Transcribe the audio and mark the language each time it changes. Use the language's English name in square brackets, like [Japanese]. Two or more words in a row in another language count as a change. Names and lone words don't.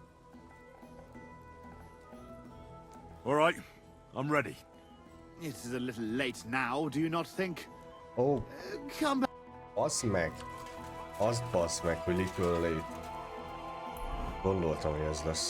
[English] All right, I'm ready. It is a little late now, do you not think? [Hungarian] Ó, [English] Come back. [Hungarian] basz meg! Azt basz meg, hogy [English] little late. [Hungarian] Gondoltam, hogy ez lesz.